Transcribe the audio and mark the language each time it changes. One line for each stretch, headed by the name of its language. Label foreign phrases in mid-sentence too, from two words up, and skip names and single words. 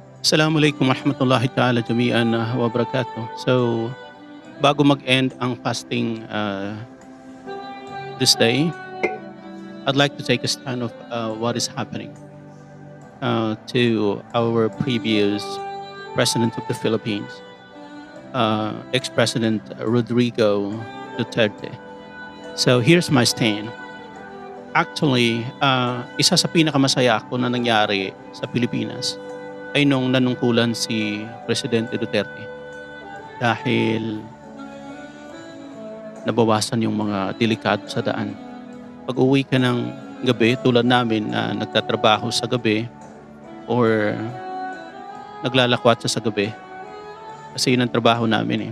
Arabic: السلام عليكم ورحمة الله تعالى جميعا وبركاته.
English: So,
Filipino: bago mag-end ang
English: fasting this day, I'd like to take a stand of what is happening to our previous President of the Philippines, ex-President Rodrigo Duterte. So, here's my stand. Actually,
Filipino: isa sa pinakamasaya ako na nangyari sa Pilipinas ay nung nanungkulan si Presidente Duterte dahil nabawasan yung mga delikado sa daan. Pag-uwi ka ng gabi tulad namin na nagtatrabaho sa gabi or naglalakwat sa gabi kasi yun ang trabaho namin eh.